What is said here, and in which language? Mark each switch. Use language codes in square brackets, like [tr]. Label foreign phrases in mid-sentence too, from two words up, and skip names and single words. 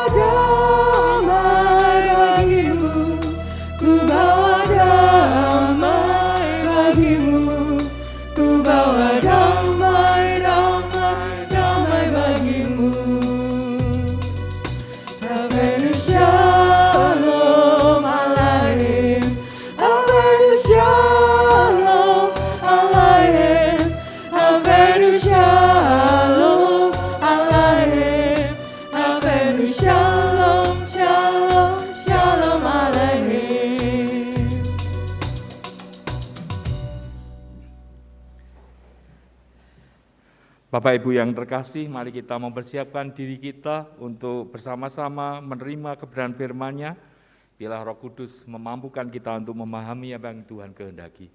[id] damai bagimu, ku bawa damai bagimu, ku bawa damai, damai, damai bagimu. [he] הבאנו שלום עליכם, הבאנו שלום עליכם. הבאנו שלום עליכם, הבאנו שלום, שלום, שלום עליכם. [id] Bapak Ibu yang terkasih, mari kita mempersiapkan diri kita untuk bersama-sama menerima kebenaran firman-Nya. Biarlah Roh Kudus memampukan kita untuk memahami apa yang Tuhan kehendaki.